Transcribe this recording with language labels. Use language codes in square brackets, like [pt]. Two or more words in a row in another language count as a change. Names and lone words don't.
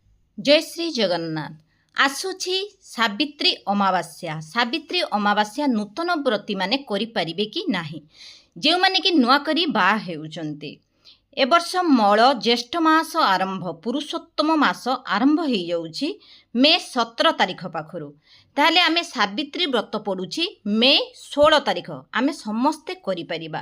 [or] ଜୟ ଶ୍ରୀ ଜଗନ୍ନାଥ ଆସୁଛି ସାବିତ୍ରୀ ଅମାବାସ୍ୟା। ସାବିତ୍ରୀ ଅମାବାସ୍ୟା ନୂତନ ବ୍ରତୀ ମାନେ କରି ପରିବେ କି ନାହିଁ, ଯେ ମାନେ କି ନୁଆ କରି ବା ହେଉଚନ୍ତି। ଏ ବର୍ଷ ମଳ ଜ୍ୟେଷ୍ଠ ମାସ ଆରମ୍ଭ ପୁରୁଷୋତ୍ତମ ମାସ ଆରମ୍ଭ ହୋ ଯାଉଛି ମେ 17 ତାରିଖ ପାଖରୁ। ତାହଲେ ଆମେ ସାବିତ୍ରୀ ବ୍ରତ ପଡୁଛି ମେ 16 ତାରିଖ ଆମେ ସମସ୍ତେ କରି ପରିବା।